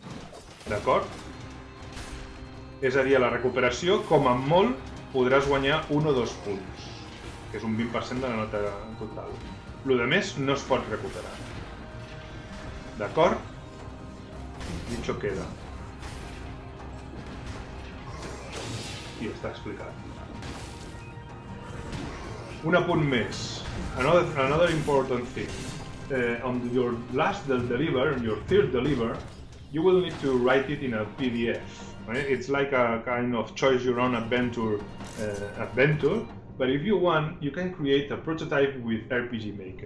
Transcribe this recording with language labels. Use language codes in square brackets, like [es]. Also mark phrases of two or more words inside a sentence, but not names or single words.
[ca] És a dir, a la recuperació, com a molt, podràs guanyar 1 o 2 punts, que és un 20% de la nota total. Lo de més no es pot recuperar. [es] D'acord? Dicho queda. [ca] I està explicat. Un apunt més. [en] Another important thing. On your last deliver, on your third deliver, you will need to write it in a PDF. Right? It's like a kind of choose your own adventure, but if you want, you can create a prototype with RPG Maker.